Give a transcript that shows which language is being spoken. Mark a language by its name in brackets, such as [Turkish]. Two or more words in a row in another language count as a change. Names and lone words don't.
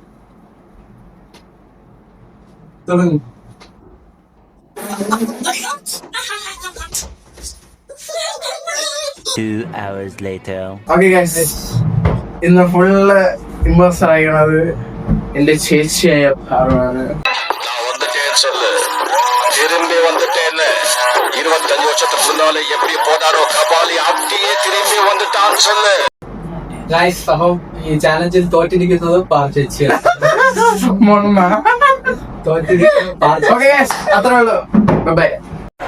[Malayalam] തുടങ്ങും [English] 2 hours later. [Malayalam] ഓക്കെ ഗൈസ് ഇന്ന് [English] full impostor [Malayalam] ആയിക്കണത് എന്റെ ചേച്ചിയായ ഭാവമാണ് [Tamil] நான் வந்துட்டேன்னு சொல்லு திரும்பி வந்துட்டேன்னு 25 வருஷத்துக்கு முன்னால எப்படி போனாரோ கபாலி அப்படியே திரும்பி வந்துட்டான்னு சொல்லு [Malayalam] ഗൈസ് അപ്പം ഈ ചാലഞ്ചിൽ തോറ്റിരിക്കുന്നത് ചേച്ചിയാണ് മൊണ്ണ തോറ്റിരിക്കുന്നത് ഓക്കെ ഗൈസ് അത്രേ ഉള്ളൂ ബൈ.